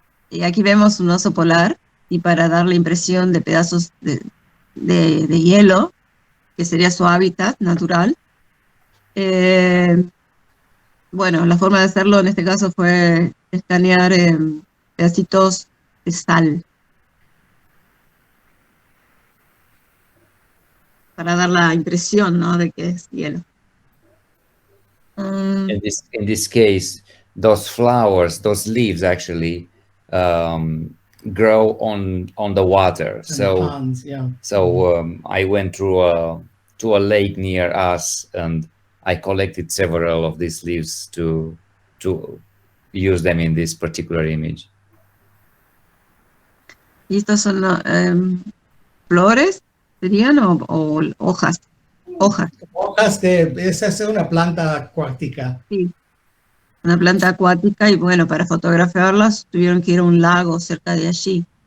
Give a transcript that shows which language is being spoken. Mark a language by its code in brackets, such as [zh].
[es] Y aquí vemos un oso polar, y para dar la impresión de pedazos de hielo, que sería su hábitat natural, bueno, la forma de hacerlo en este caso fue escanear pedacitos de sal para dar la impresión, ¿no?, de que es hielo. [en] In this case, those flowers, those leaves actually grow on the water. And the So ponds, yeah. I went to a lake near us, and I collected several of these leaves to use them in this particular image. [es] ¿Y estas son flores, serían, o hojas? hojas. Hojas de, esa es una planta acuática. Sí. Una planta acuática y bueno, para fotografiarlas tuvieron que ir a un lago cerca de allí.